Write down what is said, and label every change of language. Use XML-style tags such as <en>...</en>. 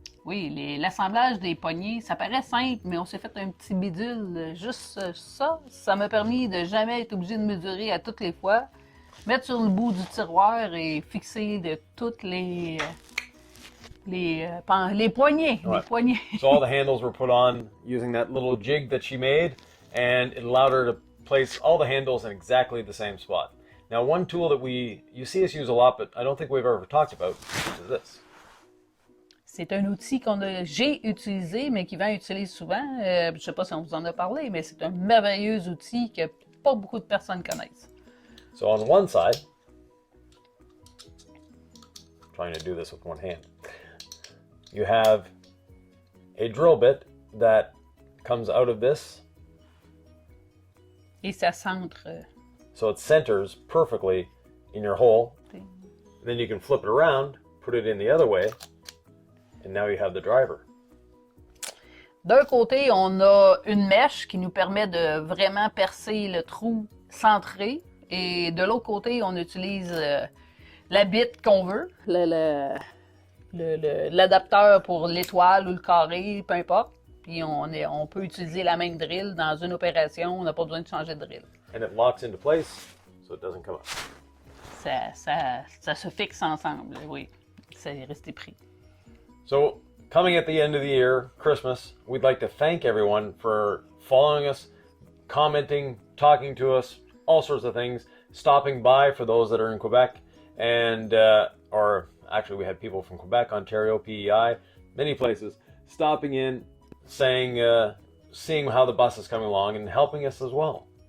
<fr>Oui, l'assemblage des poignées, ça paraît simple, mais on s'est fait un petit bidule. Juste ça, ça m'a permis de jamais être obligé de mesurer à toutes les fois, mettre sur le bout du tiroir et fixer de toutes les poignées. Ouais. Les poignées.</fr> <en>So all the handles were put on using that little jig that she made, and it allowed her to place all the handles in exactly the same spot. Now, one tool that you see us use a lot, but I don't think we've ever talked about, is this.</en> <fr>C'est un outil j'ai utilisé, mais qu'Yvan utilise souvent. Je ne sais pas si on vous en a parlé, mais c'est un merveilleux outil que pas beaucoup de personnes connaissent.</fr> <en>So on one side, I'm trying to do this with one hand, you have a drill bit that comes out of this.</en> <fr>Et ça centre.</fr> <en>So it centers perfectly in your hole. And then you can flip it around, put it in the other way, and now you have the driver.</en> <fr>D'un côté, on a une mèche qui nous permet de vraiment percer le trou centré. Et de l'autre côté, on utilise la bite qu'on veut, l'adapteur pour l'étoile ou le carré, peu importe. Puis on peut utiliser la même drill dans une opération, on n'a pas besoin de changer de drill.</fr> <en>And it locks into place so it doesn't come up.</en> <fr>Ça se fixe ensemble, oui. C'est resté pris.</fr> <en>So, coming at the end of the year, Christmas, we'd like to thank everyone for following us, commenting, talking to us, all sorts of things, stopping by for those that are in Quebec, and, or actually we had people from Quebec, Ontario, PEI, many places, stopping in, saying, seeing how the bus is coming along and helping us as well.</en>